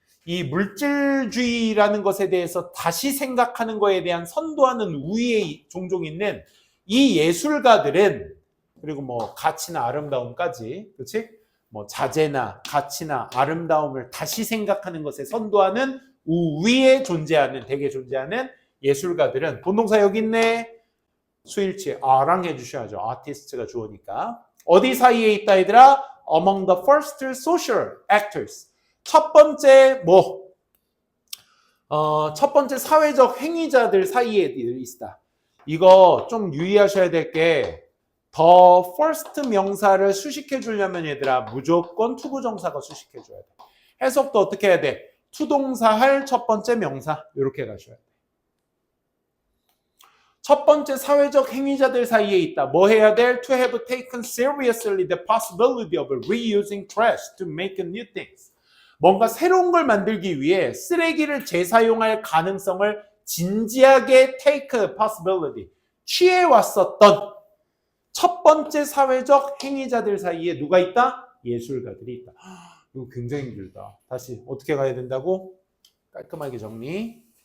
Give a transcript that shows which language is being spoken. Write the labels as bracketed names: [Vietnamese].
[Korean] 이 물질주의라는 것에 대해서 다시 생각하는 거에 대한 선도하는 우위에 종종 있는 이 예술가들은 그리고 뭐 가치나 아름다움까지 그렇지? 뭐 자재나 가치나 아름다움을 다시 생각하는 것에 선도하는 우위에 존재하는 대개 존재하는 예술가들은 본동사 여기 있네. 수일치 아랑 해주셔야죠. 아티스트가 주어니까. 어디 사이에 있다 얘들아? [English] Among the first social actors. [Korean] 첫 번째 첫 번째 사회적 행위자들 사이에 있다. 이거 좀 유의하셔야 될 게 the first 명사를 수식해 주려면 얘들아 무조건 투부정사가 수식해 줘야 돼. 해석도 어떻게 해야 돼? 투동사 할 첫 번째 명사 이렇게 가셔야 돼. 첫 번째 사회적 행위자들 사이에 있다. 뭐 해야 돼? [English] To have taken seriously the possibility of reusing trash to make new things. [Korean] 뭔가 새로운 걸 만들기 위해 쓰레기를 재사용할 가능성을 진지하게 [English] take possibility, [Korean] 취해왔었던 첫 번째 사회적 행위자들 사이에 누가 있다? 예술가들이 있다. 이거 굉장히 힘들다. 다시 어떻게 가야 된다고? 깔끔하게 정리.